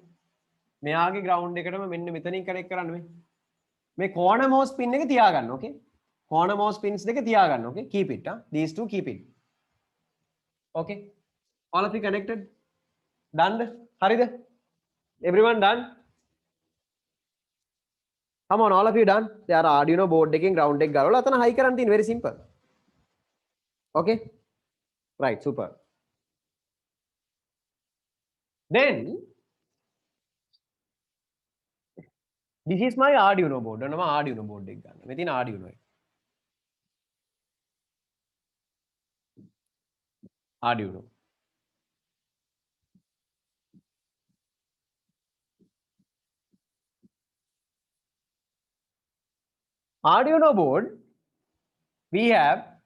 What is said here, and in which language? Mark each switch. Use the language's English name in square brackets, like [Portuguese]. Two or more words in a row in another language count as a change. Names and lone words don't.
[Sinhala] මෙයාගේ ground එකටම මෙන්න මෙතනින් connect කරන්න මේ. මේ [English] corner most [Sinhala] pin එක තියාගන්න, [English] okay? Corner most pins [Sinhala] දෙක තියාගන්න, [English] okay? Keep it, huh? These two keep it. Okay? All of you connected? Done? හරිද? Everyone done? Come on, all of you done? They are Arduino board එකෙන් ground [Sinhala] එක ගලවලා අතන [English] high [Sinhala] කරන්න තියෙන, [English] very simple. Okay? Right, super. Then this is my Arduino board. [Sinhala] ඔන්න මම [English] Arduino board [Sinhala] එක ගන්න. මේ තියෙන Arduino එක. Arduino. [English] Arduino board, we have